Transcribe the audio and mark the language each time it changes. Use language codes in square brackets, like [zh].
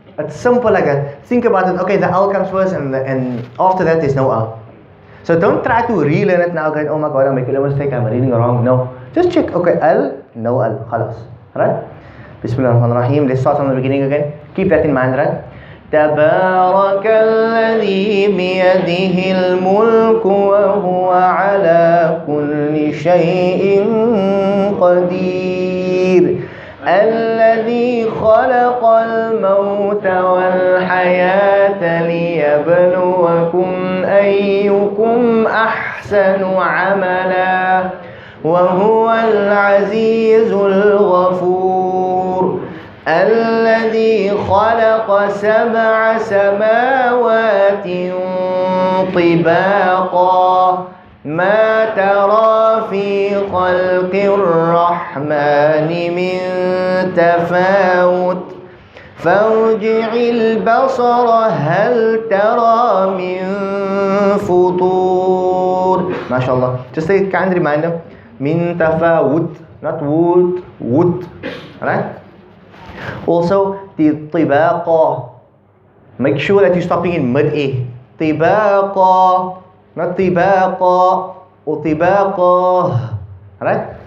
[en] It's simple like that. Think about it. Okay, the al comes first, and after that there's no al. So don't try to relearn it now. Going, oh my God, I'm making a mistake. I'm reading wrong. No. Just check. Okay, al, no al, khalas. Right? Bismillahirrahmanirrahim. Let's start from the beginning again. Keep that in mind, right? [ar] تبارك الذي بيده الملك وهو على كل شيء قدير الذي خلق الموت والحياة ليبلوكم أيكم أحسن عملا وهو العزيز الغفور الذي خلق 7 سماوات طباقا ما ترى في خلق الرحمن من تفاوت فارجع البصر هل ترى من فطور. [en] MashaAllah. Just a kind reminder. [ar] من تفاوت, [en] not wood. Alright? Also, the tibaqa. Make sure that you're stopping in mid-A. Tibaqa, not tibaqa or tibaqa. Alright?